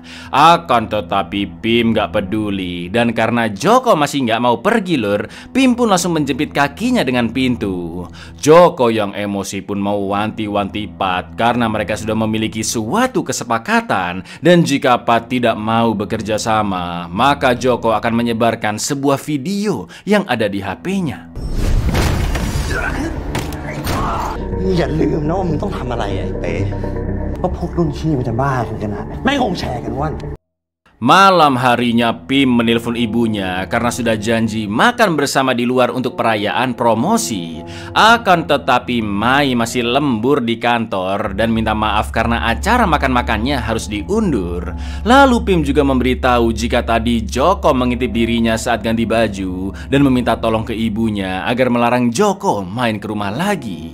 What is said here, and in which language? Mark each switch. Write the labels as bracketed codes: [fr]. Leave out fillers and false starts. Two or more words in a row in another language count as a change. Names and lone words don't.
[id] Akan tetapi Pim gak peduli. Dan karena Joko masih nggak mau pergi lur, Pim pun langsung menjepit kakinya dengan pintu. Joko yang emosi pun mau wanti-wanti Pat karena mereka sudah memiliki suatu kesepakatan, dan jika Pat tidak mau bekerja sama, maka Joko akan menyebarkan sebuah video yang ada di HP-nya. [th] อย่าลืมนะว่ามึงต้องทำอะไรไอ้เป๊ะเพราะพวกรุ่นพี่มันจะบ้ากันขนาดไหนแม่งคงแชร์กันว่า [id] Malam harinya Pim menelpon ibunya karena sudah janji makan bersama di luar untuk perayaan promosi. Akan tetapi Mai masih lembur di kantor dan minta maaf karena acara makan-makannya harus diundur. Lalu Pim juga memberitahu jika tadi Joko mengintip dirinya saat ganti baju dan meminta tolong ke ibunya agar melarang Joko main ke rumah lagi.